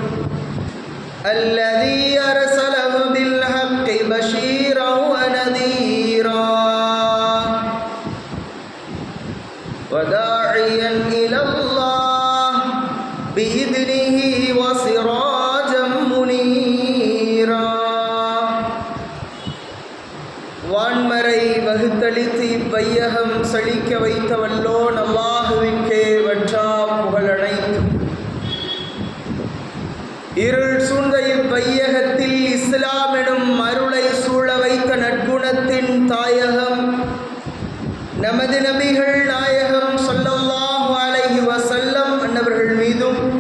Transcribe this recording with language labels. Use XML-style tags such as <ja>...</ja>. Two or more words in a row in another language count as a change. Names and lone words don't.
<ar>الذي أرسله بالحق بشيرا ونذيرا وداعيا إلى الله بإذنه وسراجا منيرا</ar> <ta>வான்மறை வகுத்தளித்து இப்பையகம் செழிக்க வைத்த வல்லோன் அல்லாஹுவிற்கே வற்றா புகழனைத்தும். இருள் சூழ்ந்த இப்பையகத்தில் இஸ்லாம் எனும் அருளை சூழ வைத்த நற்குணத்தின் தாயகம் நமது நபிகள் நாயகம்</ta> <ar>صلى الله عليه وسلم</ar> <ta>அன்னவர்கள் மீதும்</ta>